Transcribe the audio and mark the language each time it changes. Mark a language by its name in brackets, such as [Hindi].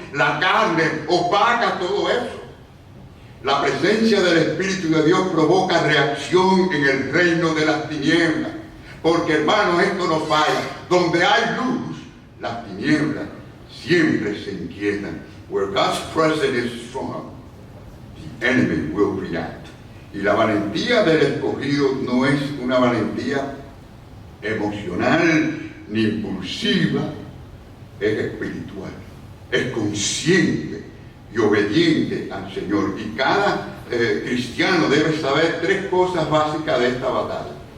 [Spanish] La carne opaca todo eso. La presencia del Espíritu de Dios provoca reacción en el reino de las tinieblas. Porque, hermanos, esto no falla. Donde hay luz, las tinieblas siempre se inquietan. [English] Where God's presence is strong, the enemy will react. [Spanish] Y la valentía del escogido no es una valentía emocional ni impulsiva, es espiritual, es consciente y obediente al Señor. Y cada cristiano debe saber tres cosas básicas de esta batalla.